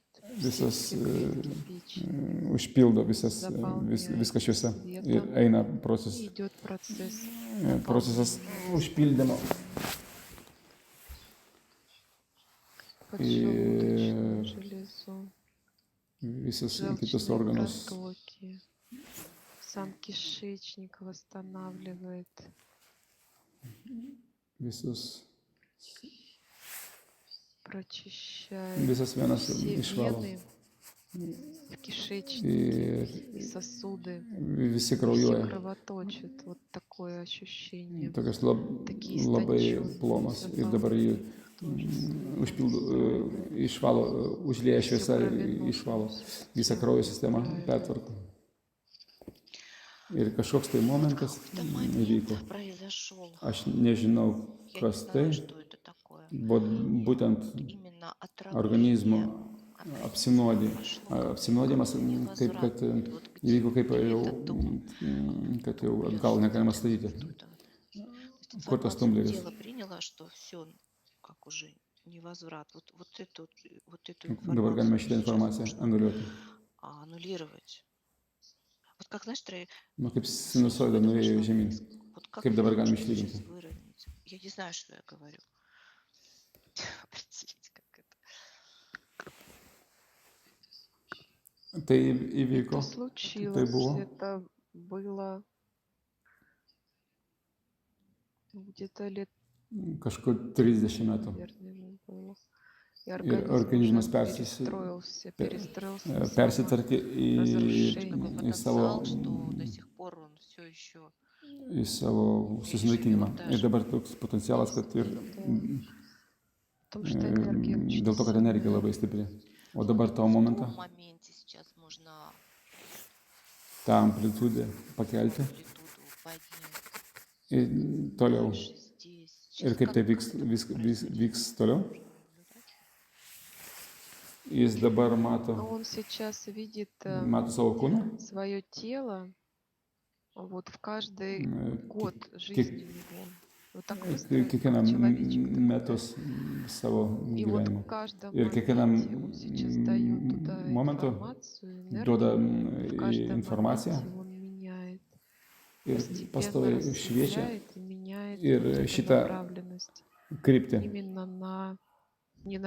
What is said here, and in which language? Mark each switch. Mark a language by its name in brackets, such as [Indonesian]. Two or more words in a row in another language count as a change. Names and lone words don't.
[Lithuanian] Visas [Russian] все клетки печени. [Lithuanian] užpildo viską [Russian] Заполняет [Lithuanian] šviesa. Ir [Russian] светом, [Lithuanian] eina [Russian] и идет процесс [Lithuanian] procesas [Russian] наполнения [Lithuanian] užpildymo. [Russian] поджелудочную железу, [Lithuanian] Visus kitus [Russian] желчные [Lithuanian] organus. [Russian] протоки. Сам кишечник восстанавливает. [Lithuanian] Visus, [Russian] Прочищает [Lithuanian] visas venas [Russian] все [Lithuanian] išvalo. [Russian] вены в кишечнике [Lithuanian] Ir [Russian] и сосуды. [Lithuanian] visi [Russian] Все [Lithuanian] kraujuoja. [Russian] кровоточит. Вот такое ощущение. [Lithuanian] Tokios [Russian] Такие [Lithuanian] labai [Russian] истонченные, [Lithuanian] plonos. Ir dabar jį užpildo, išvalo, užlieja šviesa ir išvalo visą kraujo sistemą, pertvarko. Ir kažkoks tai momentas įvyko. [Russian] Произошел. [Lithuanian] Aš nežinau, [Russian] Я не [Lithuanian] kas tai, [Russian] знаю, что это такое. [Lithuanian] bet būtent [Russian] Именно [Lithuanian] organizmo [Russian] отравление [Lithuanian] apsinuodimas, kaip kad įvyko, kaip jau, kad jau atgal negalima statyti. Kur tas tumbleris? [Russian] Тело приняло, что все, как уже невозврат. Вот эту [Lithuanian] Dabar galime [Russian] информацию [Lithuanian] šitą [Russian] сейчас [Lithuanian] informaciją [Russian] можно [Lithuanian] anuliuoti. [Russian] аннулировать. Вот как, знаешь, [Lithuanian] Nu, kaip sinusoida nuėjo žemyn. [Russian] вот как [Lithuanian] Kaip dabar galime [Russian] можно [Lithuanian] išlyginti? [Russian] сейчас выровнять? Я не знаю, что я говорю. Определить, как это. [Lithuanian] Tai įvyko, [Russian] Это случилось. было? Это было где-то лет, [Lithuanian] kažkur 30 metų. [Russian] наверное, ему было. И [Lithuanian] Ir organizmas [Russian] уже перестроился на [Lithuanian] persitvarkė į savo, [Russian] Потенциал, что до сих пор он все еще [Lithuanian] į savo susinaikinimą. Ir dabar toks potencialas, kad ir [Russian] том, что энергия очень [Lithuanian] dėl to, kad energija labai stipri. O dabar to [Russian] в [Lithuanian] momentą, [Russian] том моменте сейчас можно [Lithuanian] tą amplitudę pakelti [Russian] амплитуду поднять. [Lithuanian] ir toliau. [Russian] Дальше здесь. [Lithuanian] Ir kaip tai vyks toliau. Jis dabar mato [Russian] Он сейчас видит [Lithuanian] savo kūną, [Russian] свое тело вот в каждый год [Lithuanian] kiek, [Russian] жизни его. Вот так выстроен [Lithuanian] kiekvieną [Russian] человечек. [Lithuanian] metus savo [Russian] И вот [Lithuanian] gyvenimo. [Russian] в каждом [Lithuanian] Ir kiekvienam [Russian] моменте он сейчас дает туда [Lithuanian] momentu [Russian] информацию, [Lithuanian] duoda [Russian] энергию. В каждом [Lithuanian] informaciją [Russian] моменте он меняет, [Lithuanian] ir [Russian] постепенно [Lithuanian] pastoviai šviečia [Russian] рассветляет и меняет [Lithuanian] ir [Russian] вот эту [Lithuanian] šitą [Russian] направленность [Lithuanian] kryptį. [Russian] именно не на